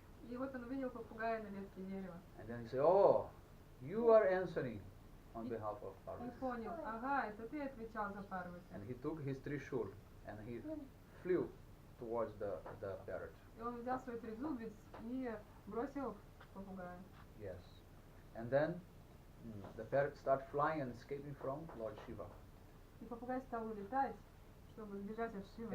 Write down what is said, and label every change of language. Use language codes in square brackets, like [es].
[ru] И вот он увидел попугая на ветке дерева. [en] And then he said, oh, you are answering on behalf of [ru] И [en] Parvati. [ru] понял: ага, это ты отвечал за Парвати. [en] And he took his trishul and he flew towards the parrot. [ru] И он взял свой трезубец и бросил попугая. [en] Yes. And then the parrot started flying and escaping from Lord Shiva. [ru] И попугай стал улетать, чтобы сбежать от Шивы.